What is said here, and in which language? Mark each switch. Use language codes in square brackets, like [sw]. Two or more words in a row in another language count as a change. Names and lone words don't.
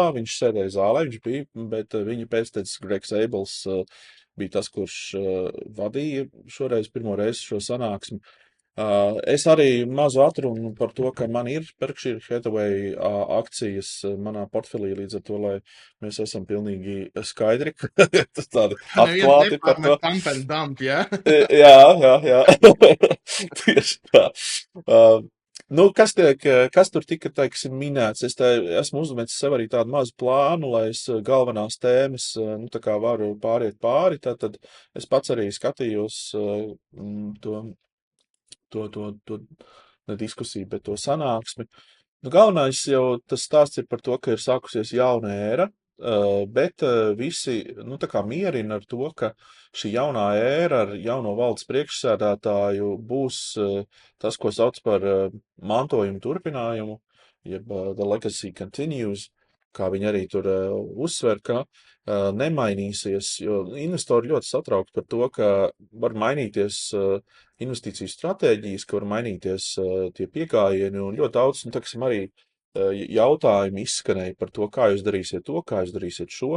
[lv] Viņš sēdēja zālē, viņš bija, bet viņa pēctecis Gregs Abels bija tas, kurš vadīja šoreiz pirmo reizi šo sanāksmi. Es arī mazu atrunu par to, ka man ir Berkshire Hathaway akcijas manā portfelī, līdz ar to, lai mēs esam pilnīgi skaidri, tādi Neviens atklāti par to. nepārmet [en] pump and dump, [lv] jā? Jā. Tieši tā. Uh, Nu, kas tur tika, teiksim, minēts? Es esmu uzmetis sev arī tādu mazu plānu, lai es galvenās tēmas, nu, tā kā varu pāriet pāri. Tad es pats arī skatījos to ne diskusiju, bet to sanāksmi. Nu, galvenais jau tas stāsts ir par to, ka ir sākusies jauna ēra, bet visi, nu, tā kā mierina ar to, ka šī jaunā ēra ar jauno valdes priekšsēdētāju būs tas, ko sauc par mantojumu turpinājumu, jeb [en] the legacy continues, [lv] kā viņi arī tur uzsver, ka nemainīsies, jo investori ļoti satraukti par to, ka var mainīties investīciju stratēģijas, ka var mainīties tie pieejami, un ļoti daudz, nu, taksim, arī jautājumi izskanēja par to, kā jūs darīsiet to, kā jūs darīsiet šo.